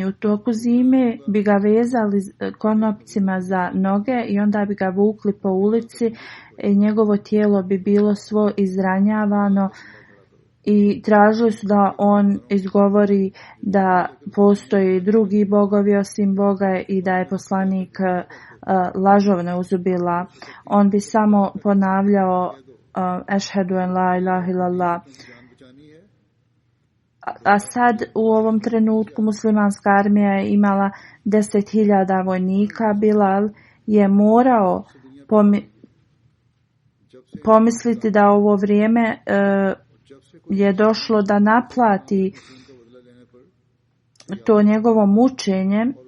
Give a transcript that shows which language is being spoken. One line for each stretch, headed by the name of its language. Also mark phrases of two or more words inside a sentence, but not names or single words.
Bosnian: U toku zime bi ga vezali konopcima za noge i onda bi ga vukli po ulici i njegovo tijelo bi bilo svo izranjavano i tražili su da on izgovori da postoji drugi bogovi osim Boga i da je poslanik lažov, neuzubila. On bi samo ponavljao
Arabic: أشهد أن لا إله إلا الله.
Bosnian: A sad u ovom trenutku muslimanska armija je imala 10.000 vojnika. Bilal je morao pomisliti da ovo vrijeme je došlo da naplati to njegovo mučenje.